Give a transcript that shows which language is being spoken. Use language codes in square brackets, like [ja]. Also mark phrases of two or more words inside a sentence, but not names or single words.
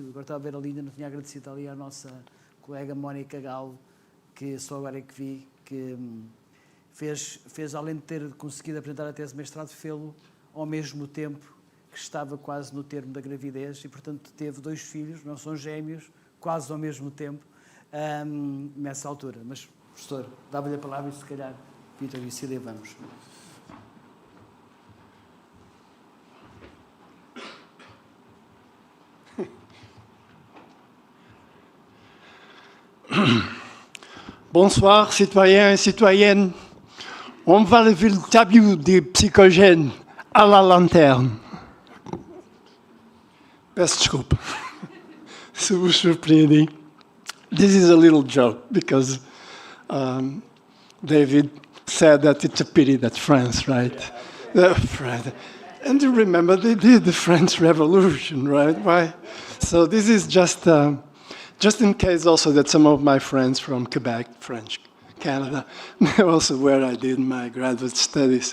[pt] Agora estava a ver ali, ainda não tinha agradecido ali à nossa colega Mónica Galo, que só agora é que vi, que fez além de ter conseguido apresentar a tese de mestrado, fê-lo ao mesmo tempo que estava quase no termo da gravidez e, portanto, teve 2 filhos, não são gêmeos, quase ao mesmo tempo, nessa altura. Mas, professor, dava-lhe a palavra e, se calhar, Vítor e Cília, vamos. [fr] Bonsoir, citoyens et citoyennes. On va lever le tabou des psychogènes à la lanterne. [pt] Peço desculpa se vos surpreendi. [en] This is a little joke because David said that it's a pity that France, right? And you remember they did the French Revolution, right? Why? So this is just in case also that some of my friends from Quebec, French, Canada, also where I did my graduate studies.